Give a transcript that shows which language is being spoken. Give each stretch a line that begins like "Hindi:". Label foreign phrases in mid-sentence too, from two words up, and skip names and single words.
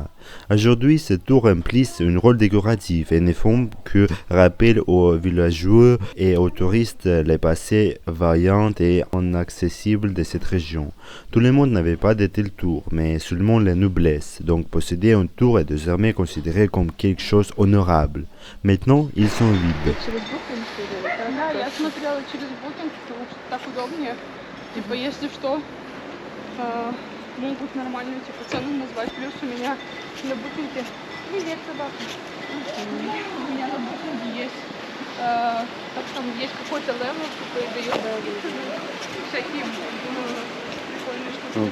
French: Aujourd'hui, ces tours remplissent un rôle décoratif et ne font que rappeler aux villageois et aux touristes les passés vaillants et inaccessibles de cette région. Tout le monde n'avait pas de tels tours, mais seulement la noblesse, donc posséder un tour est désormais considéré comme quelque chose d'honorable. Maintenant, ils sont vides.
Russian: Через Booking сидели, да? Да, я смотрела через Booking, потому что так удобнее. Типа, если что, могут нормальную типа цену назвать. Плюс у меня на Booking... Привет, собака. У меня на Booking есть... так там есть какой-то левел, который дает всякие прикольные штуки.